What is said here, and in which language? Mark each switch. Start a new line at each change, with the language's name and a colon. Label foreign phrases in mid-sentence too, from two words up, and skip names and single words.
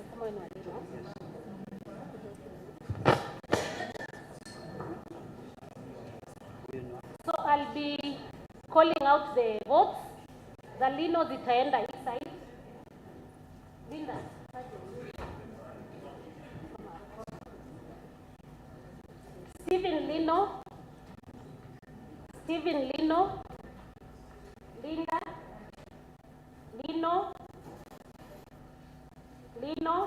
English: Stephen Wadino. So I'll be calling out the votes.
Swahili: The Lino zitaenda hii side.
English: Linda. Stephen Lino. Stephen Lino. Linda. Lino. Lino.